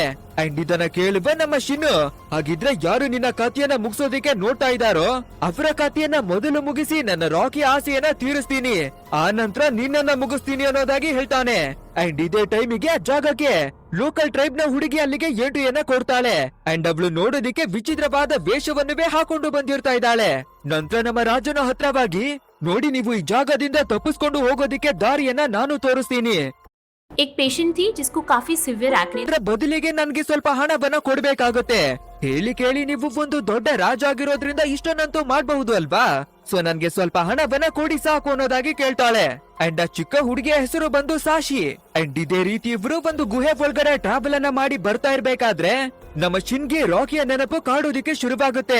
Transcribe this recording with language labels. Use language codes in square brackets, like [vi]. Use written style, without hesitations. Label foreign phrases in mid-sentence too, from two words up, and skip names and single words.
[kn] ಅಂಡ್ ಇದನ್ನ ಕೇಳುವ ನಮ್ಮ ಶಿನ್ನು, ಹಾಗಿದ್ರೆ ಯಾರು ನಿನ್ನ ಕಥೆಯನ್ನ ಮುಗಿಸೋದಿಕ್ಕೆ ನೋಡ್ತಾ ಇದ್ದಾರೋ ಅವರ ಕಥೆಯನ್ನ ಮೊದಲು ಮುಗಿಸಿ ನನ್ನ ರಾಕಿ ಆಸೆಯನ್ನ ತೀರಿಸ್ತೀನಿ, ಆ ನಂತರ ನಿನ್ನನ್ನ ಮುಗಿಸ್ತೀನಿ ಅನ್ನೋದಾಗಿ ಹೇಳ್ತಾನೆ. ಅಂಡ್ ಇದೇ ಟೈಮಿಗೆ ಆ ಜಾಗಕ್ಕೆ [en] local tribe [kn] ನ ಹುಡುಗಿ ಅಲ್ಲಿಗೆ ಎಂಟ್ರಿಯನ್ನ ಕೊಡ್ತಾಳೆ. ಅಂಡ್ ಅವಳು ನೋಡೋದಿಕ್ಕೆ ವಿಚಿತ್ರವಾದ ವೇಷವನ್ನುವೇ ಹಾಕೊಂಡು ಬಂದಿರ್ತಾ ಇದ್ದಾಳೆ. ನಂತರ ನಮ್ಮ ರಾಜನ ಹತ್ರವಾಗಿ ನೋಡಿ, ನೀವು ಈ ಜಾಗದಿಂದ ತಪ್ಪಿಸ್ಕೊಂಡು ಹೋಗೋದಿಕ್ಕೆ ದಾರಿಯನ್ನ ನಾನು ತೋರಿಸ್ತೀನಿ. [hi] एक पेशेंट थी जिसको काफी [en] severe acne [kn] ಬದಲಿಗೆ ನನ್ಗೆ ಸ್ವಲ್ಪ ಹಣವನ್ನ ಕೊಡ್ಬೇಕಾಗುತ್ತೆ. ಹೇಳಿ ಕೇಳಿ ನೀವು ಒಂದು ದೊಡ್ಡ ರಾಜ ಆಗಿರೋದ್ರಿಂದ ಇಷ್ಟನ್ನಂತೂ ಮಾಡಬಹುದು ಅಲ್ವಾ. ಸೊ ನನ್ಗೆ ಸ್ವಲ್ಪ ಹಣವನ್ನ ಕೊಡಿ ಸಾಕು ಅನ್ನೋದಾಗಿ ಕೇಳ್ತಾಳೆ. ಅಂಡ್ ಆ ಚಿಕ್ಕ ಹುಡುಗಿಯ ಹೆಸರು ಬಂದು ಸಾಶಿ. ಅಂಡ್ ಇದೇ ರೀತಿ ಇಬ್ರು ಒಂದು ಗುಹೆ ಒಳಗಡೆ ಟ್ರಾವೆಲ್ ಅನ್ನ ಮಾಡಿ ಬರ್ತಾ ಇರ್ಬೇಕಾದ್ರೆ ನಮ್ಮ ಶಿನ್ಗೆ ರಾಕಿಯ ನೆನಪು ಕಾಡೋದಿಕ್ಕೆ ಶುರುವಾಗುತ್ತೆ.